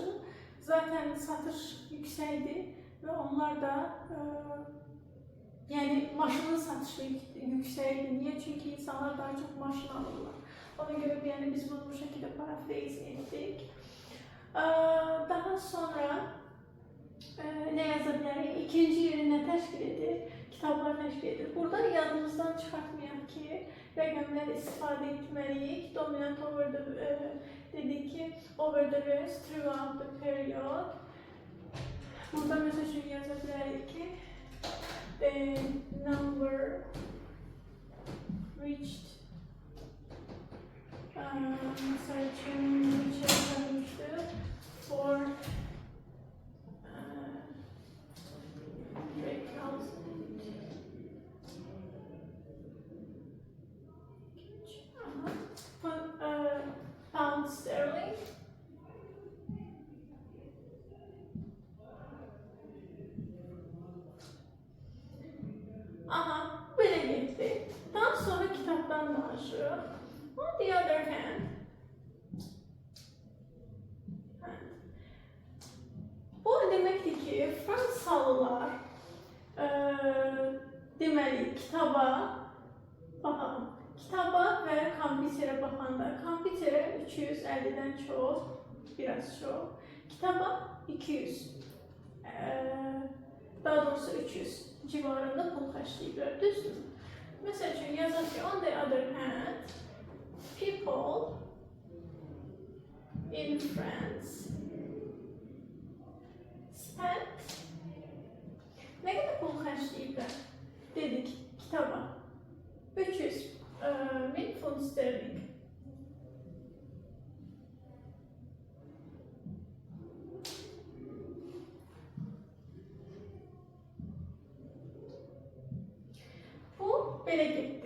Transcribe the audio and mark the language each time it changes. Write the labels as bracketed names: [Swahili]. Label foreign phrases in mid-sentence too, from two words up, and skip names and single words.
[Turkish] Zaten satış yükseldi ve onlar da yani maşının satışı yükseldi. Niye? Çünkü insanlar daha çok maşın alırlar. Ona göre yani biz bunu bu şekilde paraphrase ettik. Daha sonra ne yazabiliriz? İkinci yeri ne teşkil edir? Kitaplar teşkil edir. [Azerbaijani] Burada yadımızdan çıkartmayalım ki rəqəmlər istifadə etməliyik. [English] Dominant over the [Azerbaijani] dedik ki, [English] over the rest throughout the period. [Azerbaijani] Burada məsəl üçün yaza bilərik ki, [English] the number reached [Azerbaijani] məsəl üçün neçə yazılmışdı? [English] For 3,000 pound sterling. [Turkish] Aha, böyle gitti. Daha sonra kitaptan danışıyor. [English] On the other hand, [Azerbaijani] bu deməkdir ki, Fransalılar deməli kitaba baxalım. Kitaba və kompüterə baxanda, kompüterə 350-dən çox, biraz çox, kitaba 200 daha doğrusu 300 civarında pul xərcləyiblər, düzdür? Məsəl üçün yazaq ki, [English] on the other hand, people in France spent [Azerbaijani] nə qədər pul xərcləyiblər? Dedik kitaba 300.000 funt sterling. Belə getdi.